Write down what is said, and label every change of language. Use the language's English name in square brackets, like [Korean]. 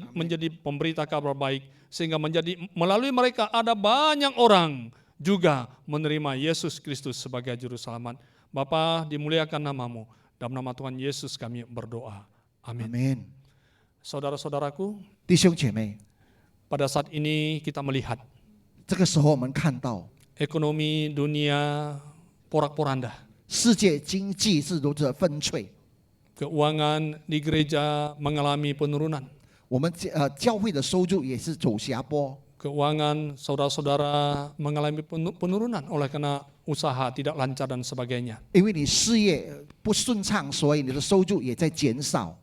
[Indonesian] menjadi pemberita kabar baik. Sehingga melalui mereka ada banyak orang juga menerima Yesus Kristus sebagai juru selamat. Bapa, dimuliakan namamu. Dalam nama Tuhan Yesus kami berdoa. [Chinese] 阿 [Indonesian] Amin. [Chinese] 门。 [Indonesian] Saudara-saudaraku, [Chinese] 弟兄姐妹， [Indonesian] pada saat ini kita melihat [Chinese] 这个时候我们看到 [Indonesian] ekonomi dunia porak-poranda. [Chinese] 世界经济是如此的纷纭， [Indonesian] Keuangan di gereja mengalami penurunan. [Chinese] 我们教会的收入也是走下坡， [Indonesian] Keuangan saudara-saudara mengalami penurunan oleh karena usaha tidak lancar dan sebagainya. [Chinese] 因为你事业不顺畅，所以你的收入也在减少。